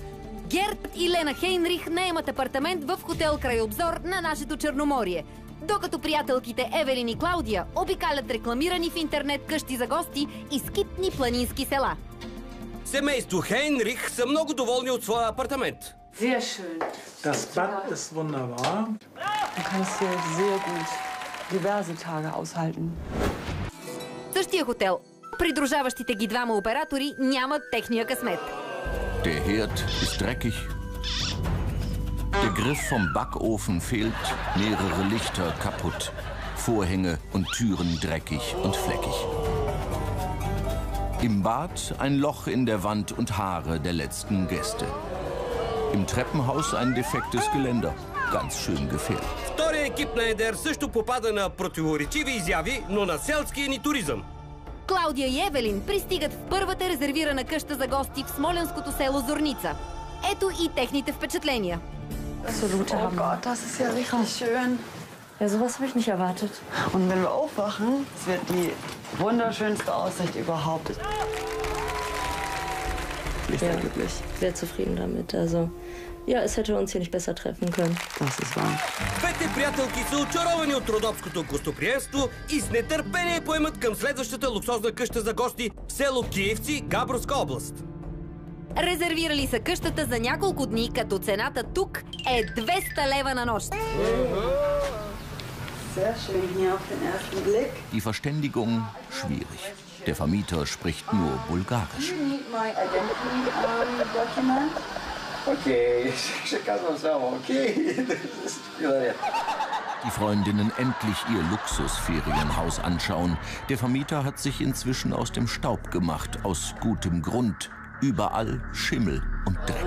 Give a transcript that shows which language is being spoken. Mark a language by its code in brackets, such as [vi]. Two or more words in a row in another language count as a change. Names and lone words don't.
[bg] Герт и Лена Хейнрих наемат апартамент в хотел край обзор на нашето Черноморие. Докато приятелките Евелин и Клаудия обикалят рекламирани в интернет къщи за гости и скитни планински села. Семейство Хейнрих са много доволни от своя апартамент. [de] Sehr schön. Das Bad ist wunderbar. Du kannst hier sehr gut diverse Tage aushalten. [bg] Същия хотел. Придружаващите ги двама оператори нямат техния късмет. [de] Der Herd ist dreckig. Der Griff vom Backofen fehlt, mehrere Lichter kaputt, Vorhänge und Türen dreckig und fleckig. Im Bad ein Loch in der Wand und Haare der letzten Gäste. Im Treppenhaus ein defektes Geländer, ganz schön gefährlich. [bg] Втория екип на НДР също попада на противоречиви изяви, но на селския ни туризъм. Клаудия и Евелин пристигат в първата резервирана къща за гости в смолянското село Зорница. Ето и техните впечатления. [de] Absolute Hammer. Oh Gott, das ist ja richtig schön. Ja, sowas habe ich nicht erwartet. Und wenn wir aufwachen, es wird die wunderschönste Aussicht überhaupt. Ich bin sehr glücklich. Sehr zufrieden damit. Also, ja, es hätte uns hier nicht besser treffen können. Das ist wahr. [bg] Двете приятелки са очаровани от родопското гостоприемство и с нетърпение поемат към следващата луксозна къща за гости в село Киевци, Габровска област. Резервирали са къщата за няколко дни, като цената тук е 200 лева на нощ. [de] Sehr schön hier auf den ersten Blick. Die Verständigung schwierig. Der Vermieter spricht nur Bulgarisch. [en] You need my identity document. Okay, okay. [de] Die Freundinnen endlich ihr Luxusferienhaus anschauen. Der Vermieter hat sich inzwischen aus dem Staub gemacht, aus gutem Grund. Überall Schimmel und Dreck.